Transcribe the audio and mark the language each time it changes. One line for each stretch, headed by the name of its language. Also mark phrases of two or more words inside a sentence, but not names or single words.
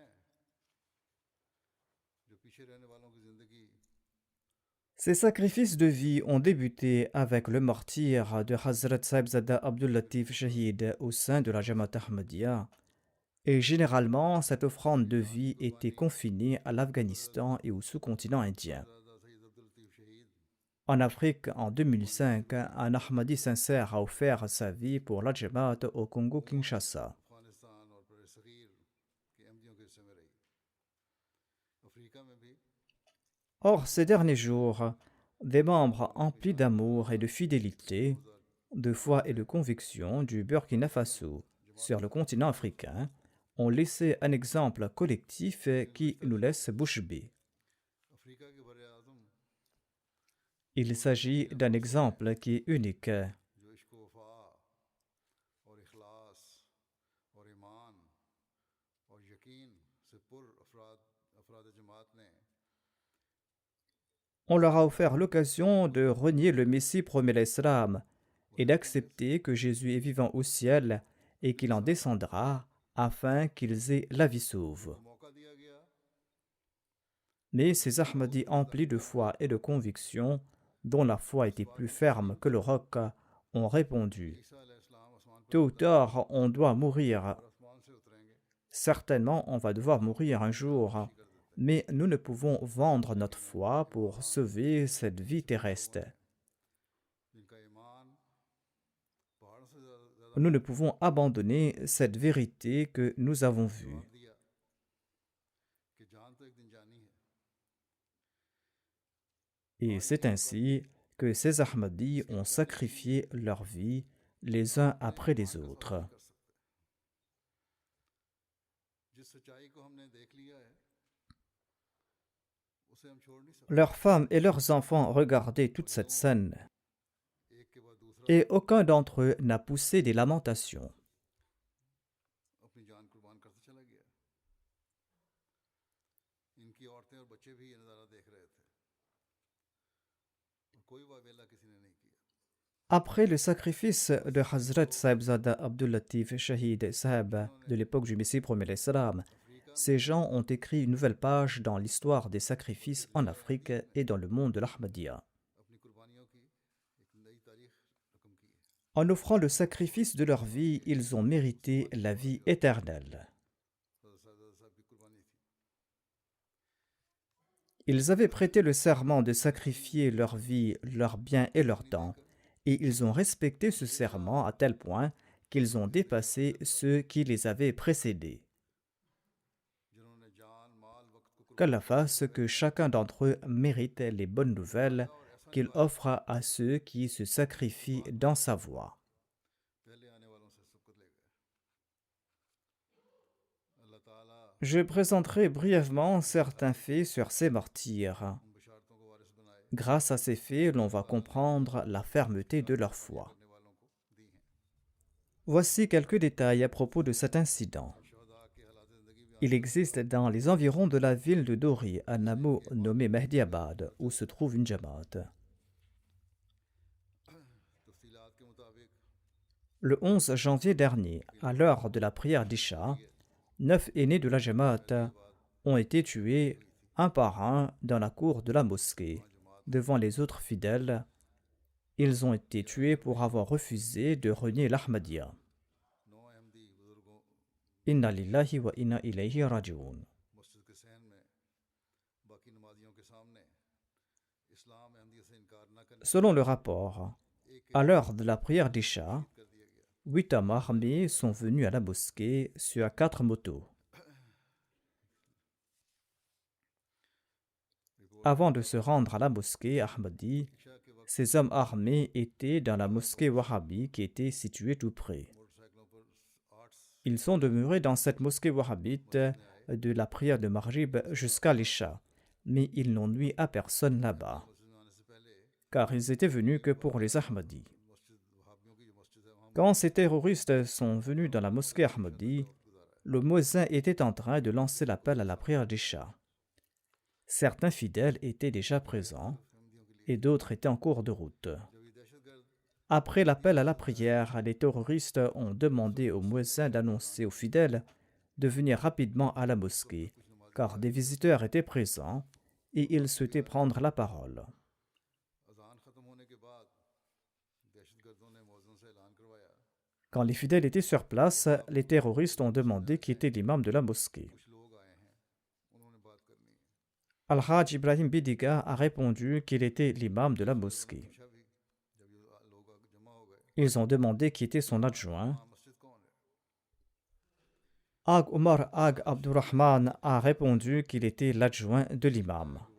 French: Ces sacrifices de vie ont débuté avec le martyre de Hazrat Sahibzada Abdul Latif Shahid au sein de la Jamaat Ahmadiyya. Et généralement, cette offrande de vie était confinée à l'Afghanistan et au sous-continent indien. En Afrique, en 2005, un Ahmadi sincère a offert sa vie pour la Jamaat au Congo-Kinshasa.
Urdu: افغانستان اور بڑے سغیر کے احمدیوں کے حصے میں رہی افریقہ میں بھی
French: Or, ces derniers jours, des membres emplis d'amour et de fidélité, de foi et de conviction du Burkina Faso sur le continent africain ont laissé un exemple collectif qui nous laisse bouche bée.
Urdu: افریقہ کے بر اعظم
French: Il s'agit d'un exemple qui est unique.
Urdu: جو عشق وفا اور اخلاص اور ایمان اور یقین سے پر افراد افراد جماعت نے
French: On leur a offert l'occasion de renier le Messie promet l'Islam et d'accepter que Jésus est vivant au ciel et qu'il en descendra afin qu'ils aient la vie sauve.
Urdu: موقع دیا گیا
French: Mais ces Ahmadis emplis de foi et de conviction, dont la foi était plus ferme que le roc, ont répondu
Urdu: عیسیٰ علیہ السلام آسمان پر
French: Tôt ou tard, on doit mourir.
Urdu: آسمان سے اتریں گے
French: Certainement, on va devoir mourir un jour, mais nous ne pouvons vendre notre foi pour sauver cette vie terrestre.
Urdu: جن کا ایمان پہاڑوں سے زیادہ
French: Nous ne pouvons abandonner cette vérité que nous avons vue.
Urdu: جواب دیا کہ جان تو ایک دن جانی ہے
French: Et c'est ainsi que ces Ahmadis ont sacrifié leur vie les uns après les autres.
Urdu: کر سکتے جس سچائی کو ہم نے دیکھ لیا ہے اسے ہم چھوڑ نہیں سکتے
French: Leurs femmes et leurs enfants regardaient toute cette scène,
Urdu: ایک کے بعد دوسرا
French: et aucun d'entre eux n'a poussé des lamentations.
Urdu: اپنی جان قربان کرتا چلا گیا ان کی عورتیں اور بچے بھی یہ نظارہ دیکھ رہے تھے اور کوئی واویلا کسی نے نہیں کیا
French: Après le sacrifice de Hazrat Sahibzada Abdul Latif Shahid Sahib de l'époque du Messie promet l'Islam, ces gens ont écrit une nouvelle page dans l'histoire des sacrifices en Afrique et dans le monde de l'Ahmadiyya.
Urdu: اپنی قربانیوں کی ایک نئی تاریخ رقم کی ہے
French: En offrant le sacrifice de leur vie, ils ont mérité la vie éternelle.
Urdu: حضرت صاحب کی قربانی تھی
French: Ils avaient prêté le serment de sacrifier leur vie, leurs biens et leur temps, et ils ont respecté ce serment à tel point qu'ils ont dépassé ceux qui les avaient précédés.
Urdu: جنہوں نے جان مال وقت کو
French: Qu'Allah fasse que chacun d'entre eux mérite les bonnes nouvelles qu'il offre à ceux qui se sacrifient dans sa voie.
Urdu: پہلے آنے والوں سے سبقت لے گئے اللہ تعالیٰ
French: Je présenterai brièvement certains faits sur ces martyrs.
Urdu: ان بشارتوں کو وارث بنائے
French: Grâce à ces faits, l'on va comprendre la fermeté de leur foi.
Urdu: کرنے والوں کو دی ہیں
French: Voici quelques détails à propos de cet incident.
Urdu: شہداء کے حالات زندگی بھی
French: Il existe dans les environs de la ville de Dori un hameau nommé Mehdiabad où se trouve une jamaat.
Urdu: تفصیلات کے مطابق
French: Le 11 janvier dernier, à l'heure de la prière d'Isha, 9 aînés de la jamaat ont été tués un par un dans la cour de la mosquée, devant les autres fidèles. Ils ont été tués pour avoir refusé de renier l'Ahmadiyya.
Urdu: 9 احمدی بزرگوں
Arabic: إنا لله وإنا إليه راجعون.
Urdu: مسجد کے صحن میں باقی نمازیوں کے سامنے اسلام احمدیت سے انکار نہ کرنے
French: Selon le rapport, à l'heure de la prière d'Isha,
Urdu: کر دیا گیا
French: 8 hommes armés sont venus à la mosquée sur 4 motos. Avant de se rendre à la mosquée Ahmadi,
Urdu: عشاء کے وقت
French: ces hommes armés étaient dans la mosquée Wahhabi qui était située tout près.
Urdu: موٹر سائیکلوں پر 8
French: Ils sont demeurés dans cette mosquée wahhabite de la prière de Maghrib jusqu'à l'Isha, mais ils n'ont nui à personne là-bas,
Urdu: مسجد میں آنے سے پہلے
French: car ils étaient venus que pour les Ahmadis.
Urdu: مسجد وہابیوں کی جو مسجد ہے وہاں
French: Quand ces terroristes sont venus dans la mosquée Ahmadi, le muezzin était en train de lancer l'appel à la prière d'Isha. Certains fidèles étaient déjà présents et d'autres étaient en cours de route.
Urdu: جب یہ دہشت گرد
French: Après l'appel à la prière, les terroristes ont demandé au muezzin d'annoncer aux fidèles de venir rapidement à la mosquée, car des visiteurs étaient présents et ils souhaitaient prendre la parole.
Urdu: اذان ختم ہونے کے بعد دہشت گردوں نے مؤذن سے اعلان کروایا
French: Quand les fidèles étaient sur place, les terroristes ont demandé qui était l'imam de la mosquée.
Urdu: کچھ لوگ آئے ہیں انہوں نے بات کرنی ہے
French: Al-Hajj Ibrahim Bidiga a répondu qu'il était l'imam de la mosquée. Ils ont demandé qui était son adjoint. Ag Omar Ag Abdurrahman a répondu qu'il était l'adjoint de l'imam.